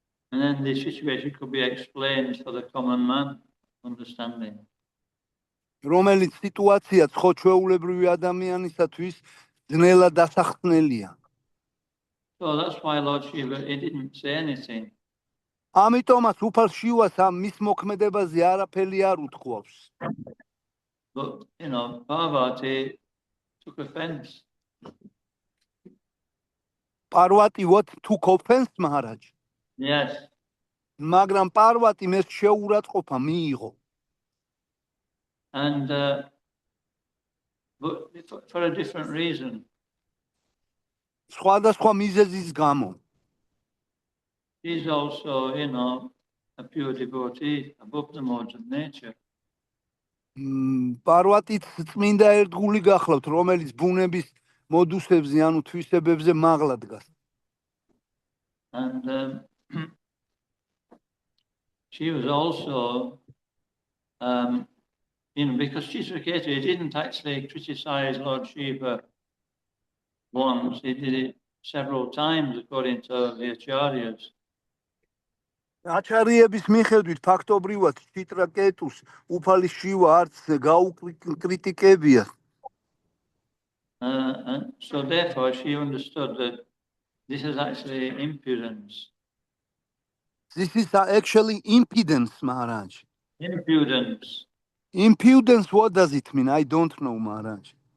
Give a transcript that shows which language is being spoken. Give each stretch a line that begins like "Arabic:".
English: And then this situation could be explained for the common man understanding.
Georgian: რომელიც სიტუაცია ხო ჩვეულებრივი ადამიანისათვის ძნელად დასახსნელია.
English: So that's why Lord Shiva, he didn't say anything.
Georgian: ამიტომაც უფალ შივას ამ მის მოქმედებაზე არაფერი არ უთქვავს.
English: But, Parvati took offense. პარვატი what took offense, Maharaj? Yes.
Georgian: მაგრამ პარვატი მეს შეურაცხყოფა მიიღო.
English: And, but for a different reason.
Georgian: სხვადასხვა მიზეზის გამო.
English: He's also, a pure devotee above the modes of nature.
Georgian: პარვატიც წმინდა ერთგული გახლავთ, რომელიც ბუნების მოდუსებზე, ანუ თვისებებზე მაღლა დგას.
English: And she was also, because Chitraketu didn't actually criticize Lord Shiva once, he did it several times according to the acharyas.
Georgian: აჩარიების მიხედვით ფაქტობრივად ჩიტრაკეტუს უფალი შივა არც გაუკრიტიკებია.
English: And so therefore she understood that this is actually impudence. This is actually impudence, Maharaj. Impudence. Impudence, what does it mean? I don't know, Maharaj.